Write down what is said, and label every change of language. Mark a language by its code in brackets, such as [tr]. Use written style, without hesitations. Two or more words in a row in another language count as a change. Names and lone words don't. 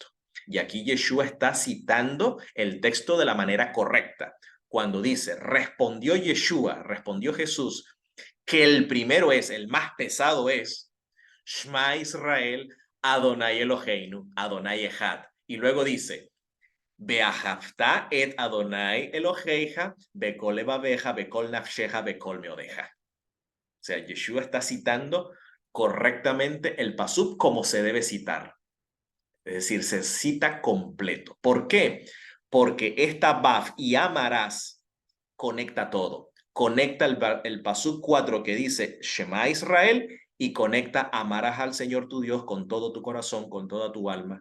[es] Y aquí Yeshua está citando el texto de la manera correcta. Cuando dice, respondió Jesús, que el primero el más pesado es, [he] שמע ישראל, אדוני אלוהינו, אדוני אחד. [es] Y luego dice, [he] ואהבת את אדוני אלוהיך, בכל לבבך, בכל נפשך, בכל מאודך. [es] O sea, Yeshua está citando correctamente el pasuk como se debe citar. Es decir, se cita completo. ¿Por qué? Porque esta Baf y amarás conecta todo. Conecta el pasuk 4 que dice [he] שמע ישראל [es] y conecta amarás al Señor tu Dios con todo tu corazón, con toda tu alma.